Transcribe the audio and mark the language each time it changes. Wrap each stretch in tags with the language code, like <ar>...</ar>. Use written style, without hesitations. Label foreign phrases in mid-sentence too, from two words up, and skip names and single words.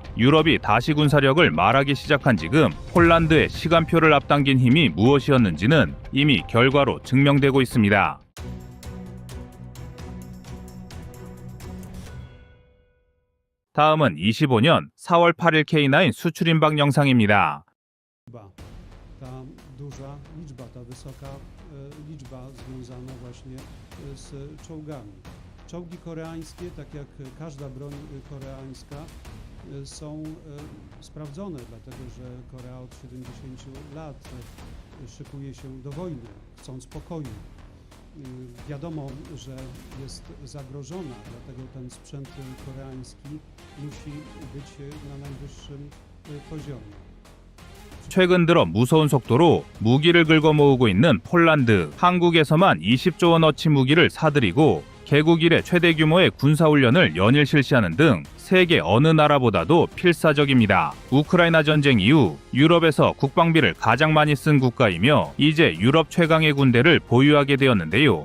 <ko>유럽이 다시 군사력을 말하기 시작한 지금 폴란드의 시간표를 앞당긴 힘이 무엇이었는지는 이미 결과로 증명되고 있습니다. 다음은 25년 4월 8일 K9 수출 임박 영상입니다.</ko> <pl>Ta duża liczba, ta wysoka liczba związana właśnie z czołgami. Czołgi koreańskie, tak jak każda broń koreańska, są sprawdzone, dlatego że Korea od 70 lat szykuje się do wojny, chcąc pokoju. Wiadomo, że jest zagrożona, dlatego ten sprzęt koreański musi być na najwyższym poziomie.</pl> <ko>최근 들어 무서운 속도로 무기를 긁어모으고 있는 폴란드. 한국에서만 20조 원어치 무기를 사들이고 개국 이래 최대 규모의 군사훈련을 연일 실시하는 등 세계 어느 나라보다도 필사적입니다. 우크라이나 전쟁 이후 유럽에서 국방비를 가장 많이 쓴 국가이며 이제 유럽 최강의 군대를 보유하게 되었는데요.</ko>